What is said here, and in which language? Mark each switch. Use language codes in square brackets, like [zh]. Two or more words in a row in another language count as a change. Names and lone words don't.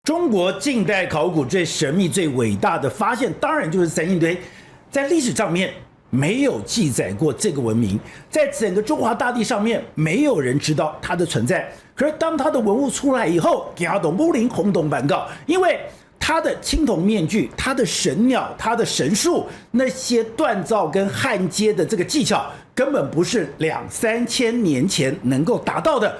[zh] 中國近代考古最神秘、最偉大的發現，當然就是三星堆。在歷史上面沒有記載過這個文明，在整個中華大地上面沒有人知道它的存在。可是當它的文物出來以後，給它懂不靈轟動頒告，因為它的青銅面具、它的神鳥、它的神樹，那些鍛造跟焊接的這個技巧，根本不是2、3千年前能夠達到的。